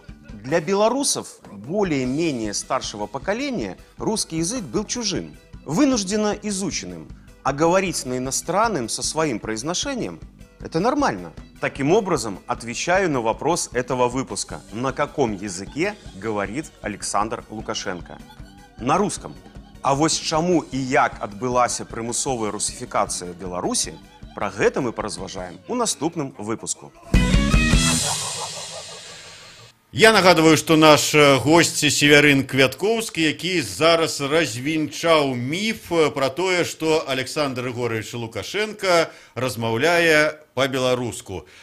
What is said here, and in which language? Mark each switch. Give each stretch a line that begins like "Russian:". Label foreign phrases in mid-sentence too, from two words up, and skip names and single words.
Russian: Для белорусов более-менее старшего поколения русский язык был чужим, вынужденно изученным, а говорить на иностранном со своим произношением – это нормально. Таким образом, отвечаю на вопрос этого выпуска. На каком языке говорит Александр Лукашенко? На русском.
Belarusian: А вось чаму і як адбылася прымусовая русифікацыя в Беларусі, пра гэта мы паразважаем у наступным выпуску. Я нагадываю, что наш гость Севярын Квяткоўскі, які зараз развінчаў міф про тое, что Александр Григорьевич Лукашенко размаўляе по-беларуску.